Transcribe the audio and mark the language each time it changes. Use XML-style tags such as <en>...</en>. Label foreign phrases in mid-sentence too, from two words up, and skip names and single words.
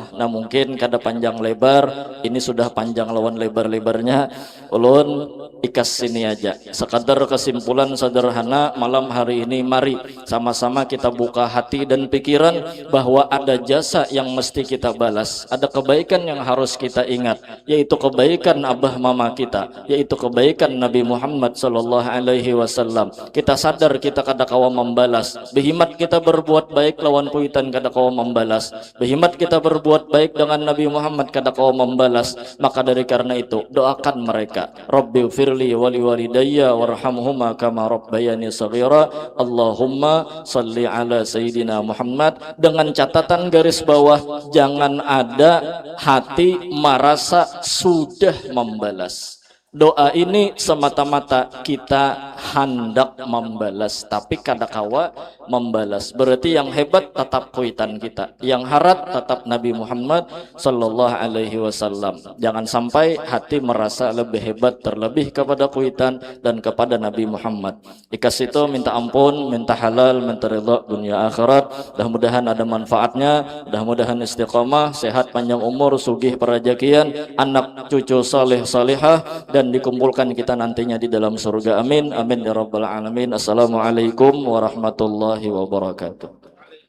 <bjn>Nah mungkin kada panjang lebar, ini sudah panjang lawan lebar-lebarnya, ulun ikas sini aja.</bjn> <id>Sekadar kesimpulan sederhana malam hari ini, mari sama-sama kita buka hati dan pikiran bahwa ada jasa yang mesti kita balas, ada kebaikan yang harus kita ingat, yaitu kebaikan abah mama kita, yaitu kebaikan Nabi Muhammad SAW.</id> <bjn>Kita sadar kita kada kawa membalas, behimat kita berbuat baik lawan puitan kada kawa membalas, behimat kita berbuat baik dengan Nabi Muhammad kada kawa membalas.</bjn> <id>Maka dari karena itu doakan mereka,</id> <ar>رب اغفر لي ولوالدي وارحمهما كما ربياني صغيرا اللهم صل على سيدنا محمد,</ar> <id>dengan catatan garis bawah jangan ada hati merasa sudah membalas. Doa ini semata-mata kita hendak membalas, tapi kadakawa membalas. Berarti yang hebat tetap kuitan kita, yang harat tetap Nabi Muhammad SAW. Jangan sampai hati merasa lebih hebat terlebih kepada kuitan dan kepada Nabi Muhammad.</id> <bjn>Ikas itu minta ampun, minta halal, minta ridha dunia akhirat.</bjn> <id>Mudah-mudahan ada manfaatnya, mudah-mudahan istiqomah, sehat panjang umur, sugih perajakian, anak cucu saleh salihah, dan dikumpulkan kita nantinya di dalam surga.</id> <ar>آمين آمين يا رب العالمين. السلام عليكم ورحمة الله وبركاته.</ar>